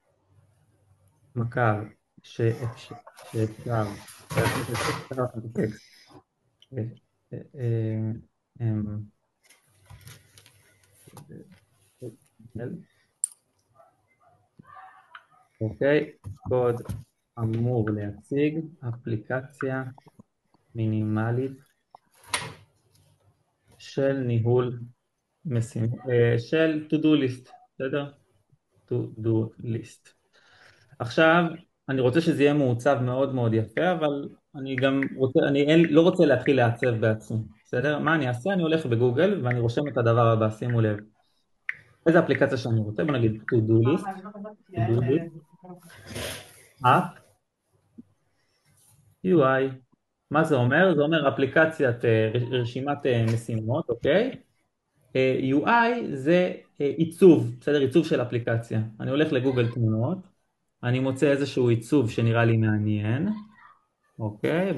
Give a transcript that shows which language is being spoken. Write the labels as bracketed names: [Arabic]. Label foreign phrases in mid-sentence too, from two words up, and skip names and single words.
[Hebrew] מקר שאפשר, אוקיי, קוד אמור להציג אפליקציה מינימלית של ניהול משימות, של [English] to do list, [Hebrew] בסדר? [English] to do list. [Hebrew] עכשיו, אני רוצה שזה יהיה מעוצב מאוד מאוד יפה, אבל אני גם רוצה, לא רוצה להתחיל לעצב בעצמי, בסדר? מה אני אעשה? אני הולך בגוגל ואני רושם את הדבר הבא, שימו לב. איזה אפליקציה שאני רוצה? בוא נגיד [English] to do list, app, UI. [Hebrew] מה זה אומר? זה אומר אפליקציית רשימת משימות, אוקיי? UI זה עיצוב, בסדר? עיצוב של אפליקציה. אני הולך לגוגל תמונות, אני מוצא איזשהו עיצוב שנראה לי מעניין, אוקיי?